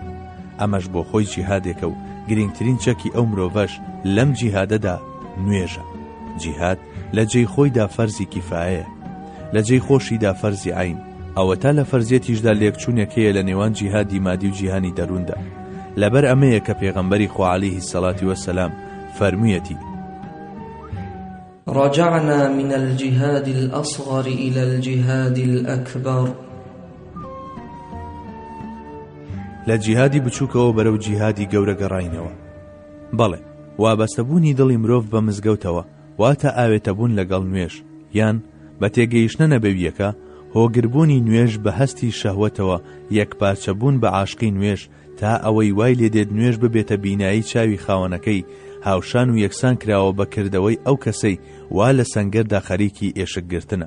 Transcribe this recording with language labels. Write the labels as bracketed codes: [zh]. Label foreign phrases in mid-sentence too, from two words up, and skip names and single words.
[ckb] ئەمەش بۆ خۆی جیهادێکە و گرنگترین چەکی ئەو مرۆڤەش لەم جیهادەدا نوێژە. جیهاد لە جێی خۆیدا فەرزی کیفایەیە، لە جێی خۆشیدا فەرزی عین، ئەوە تا لە فەرزیەتیشدا لێکچوونێکەیە لە نێوان جیهادی مادی و جیهانی دەرووندا. لەبەر ئەمەیە کە پێغەمبەری خوا [ar] عەلەیهی سەڵاتی وەسەلام [ckb] فەرموویەتی: [ar] رجعنا من الجهاد الأصغر إلى الجهاد الأكبر. [ckb] لە جیهادی بچووکەوە بەرەو جیهادی گەورە گەڕاینەوە. بەڵێ، وابەستەبوونی دڵی مرۆڤ بە مزگەوتەوە واتە ئاوێتەبوون لەگەڵ نوێژ، یان بە تێگەیشتنە نەبەویەکە هۆگربوونی نوێژ بە هەستی شەهوەتەوە، یەکپارچەبوون بە عاشقی نوێژ تا ئەوەی وای لێدێت نوێژ ببێتە بینایی چاوی خاوەنەکەی، هاوشان و یەکسان کراوە بەکردەوەی ئەو کەسەی وا لە سەنگەردا خەریکی ئێشکگرتنە.